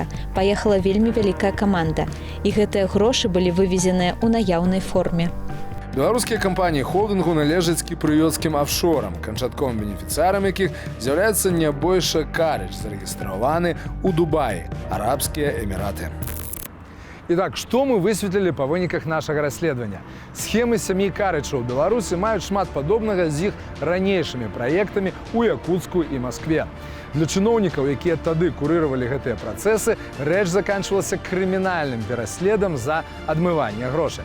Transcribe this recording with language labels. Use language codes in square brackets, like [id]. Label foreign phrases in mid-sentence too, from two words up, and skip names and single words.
[be] Паехала вельмі вялікая каманда. І гэтыя грошы былі вывезеныя ў наяўнай форме. Беларускія кампаніі холдынгу належаць кіпрыёцкім афшорам, канчатковым бенефіцыярам якіх з'яўляецца Нябойша Карыч, зарэгістраваны ў Дубаі, Арабскія Эміраты. [ru] Итак, что мы высветлили [be] по выніках нашага расследавання? Схемы сям'і Карычаў у Беларусі маюць шмат падобнага з іх ранейшымі праектамі ў Якуцку і Маскве. Для чыноўнікаў, якія тады курыравалі гэтыя працэсы, рэч заканчвалася крымінальным пераследам за адмыванне грошай.